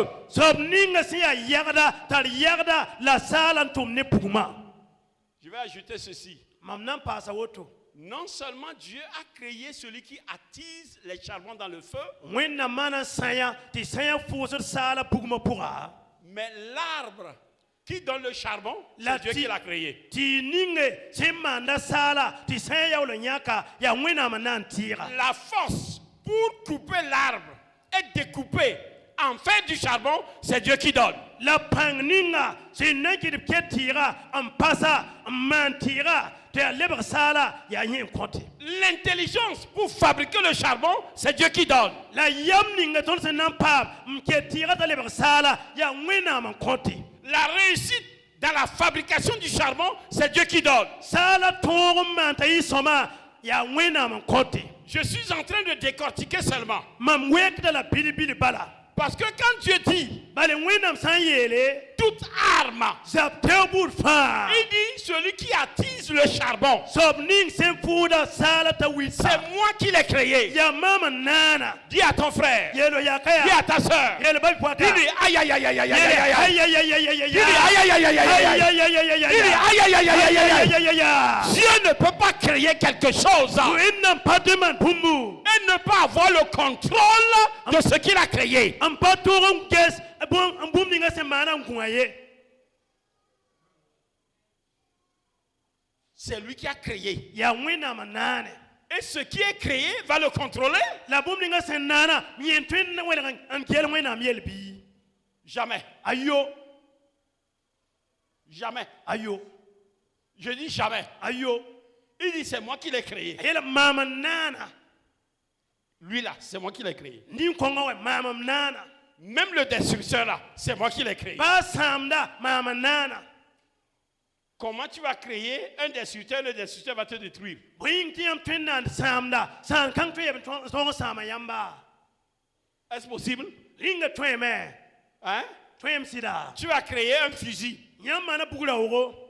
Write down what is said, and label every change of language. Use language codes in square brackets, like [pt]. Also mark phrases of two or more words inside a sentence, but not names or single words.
[mos] somninga siya yagda tar yagda la salantum ne puma [fr] Je vais ajouter ceci. [mos] mamnan pasa woto [fr] Non seulement Dieu a créé celui qui attise les charbons dans le feu, [mos] wẽnnaam maana sãya tɩ sãya fʋʋsd saala pugmã pʋga [fr] mais l'arbre qui donne le charbon, La c'est Dieu ti- qui l'a créé. [mos] tɩ ninge sẽn maanda saala tɩ sãya yaool n yãka yaa wẽnnaam n na n tɩɩga [fr] La force pour couper l'arbre et découper, en faire du charbon, c'est Dieu qui donne. [mos] la pãng ninga sẽn na n kɩt b ket tɩɩga n pasa n maan tɩɩga tɩ yaa lebg saala yaa yẽ n kõte [fr] L'intelligence pour fabriquer le charbon, c'est Dieu qui donne. [mos] la yam ninga tõnd sẽn na n paam n ket tɩɩga t'a lebg saala yaa wẽnnaam n kõte [fr] La réussite dans la fabrication du charbon, c'est Dieu qui donne. [mos] saala tõog n maan t'a yɩ sõma yaa wẽnnaam n kõte [fr] Je suis en train de décortiquer seulement. [mos] mam wekda la bilibili bala [fr] Parce que quand Dieu dit [mos] bale wẽnnaam sã n yeele [fr] toute arme, [mos] zab teo buud fãa [fr] il dit celui qui attise le charbon. [mos] soab ning sẽn fʋʋda saala t'a wɩsa [fr] C'est moi qui l'ai créé. [mos] yaa mam n naana [fr] Dis à ton frère, [mos] yeelo yaka [fr] dis [mos] yaa [fr] à ta soeur. [mos] yeelo ba poata [fr] Dis-lui, aïe aïe aïe aïe aïe aïe aïe aïe. Aïe, Dis-lui, aïe aïe aïe aïe aïe aïe aïe. Dis-lui, aïe aïe aïe aïe aïe aïe. Dieu ne peut pas créer quelque chose [mos] wẽnnaam pa tõe maan bũmbu [fr] et ne pas avoir le contrôle de ce qu'il a créé. [mos] n pa tog n ges n bũmb ninga sẽn maana n gũa ye [fr] C'est lui qui a créé. [mos] yaa wẽnnaam n naane [fr] Et ce qui est créé va le contrôler? [mos] la bũmb ninga sẽn naana yẽ tõe n welg n kell wẽnnaam yel bɩ [fr] Jamais. [mos] ayo [fr] Jamais. [mos] ayo [fr] Je dis jamais. [mos] ayo [fr] Il dit c'est moi qui l'ai créé. [mos] a yeela maam n naana [fr] Lui là, c'est moi qui l'ai créé. [mos] nin-kõngã wɛ maam m naana [fr] Même le destructeur là, c'est moi qui l'ai créé. [mos] baa sãamda maam n naana [fr] Comment tu vas créer un destructeur, le destructeur va te détruire? [mos] bõe yĩng tɩ yãmb tõe n naan sãamda sãan kãng tõe yab tõog n sãama yãmba [fr] Est-ce possible? [mos] rĩnga tõeme [fr] Hein? [mos] tõem sɩda [fr] Tu vas créer un fusil [mos] yãmb maana bug raoogo